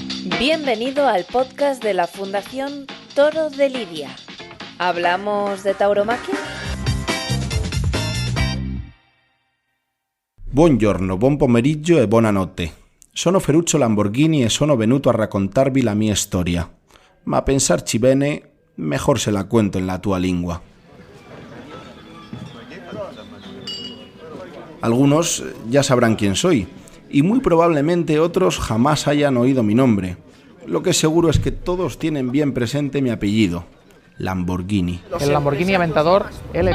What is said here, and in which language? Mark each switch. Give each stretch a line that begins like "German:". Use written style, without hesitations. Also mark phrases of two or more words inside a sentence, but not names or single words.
Spanish: Bienvenido al podcast de la Fundación Toro de Lidia. ¿Hablamos de tauromaquia?
Italian: Buongiorno, buon pomeriggio e buonanotte. Sono Ferruccio Lamborghini e sono venuto a raccontarvi la mia storia. Ma a pensarci bene,
Spanish: mejor se la cuento en la
Italian: tua lingua.
Spanish: Algunos ya sabrán quién soy, y muy probablemente otros jamás hayan oído mi nombre. Lo que es seguro es que todos tienen bien presente mi apellido, Lamborghini. El Lamborghini Aventador LP.